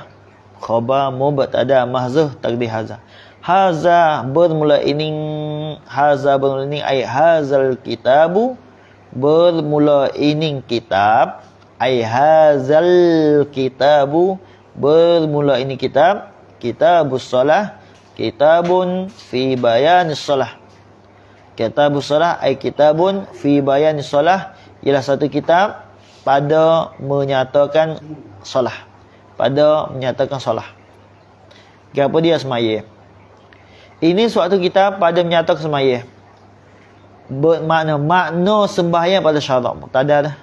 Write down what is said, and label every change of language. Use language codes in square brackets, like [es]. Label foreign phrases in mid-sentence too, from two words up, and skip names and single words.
[ar] خبر مبتدأ محذوف تقديره هذا. [ms] Haza bermula ini, [ar] أي هذا الكتاب, [ms] bermula ini kitab, [ar] أي هذا الكتاب, [ms] Bermula ini kitab [ar] كتاب الصلاة، كتاب في بيان الصلاة. كتاب الصلاة أي كتاب في بيان الصلاة, [ms] ialah satu kitab pada menyatakan solah. Pada menyatakan solah. Apa dia semaya? Ini suatu kitab pada menyatakan semaya. Bermakna makna sembahyang pada syarat muqtadah dah.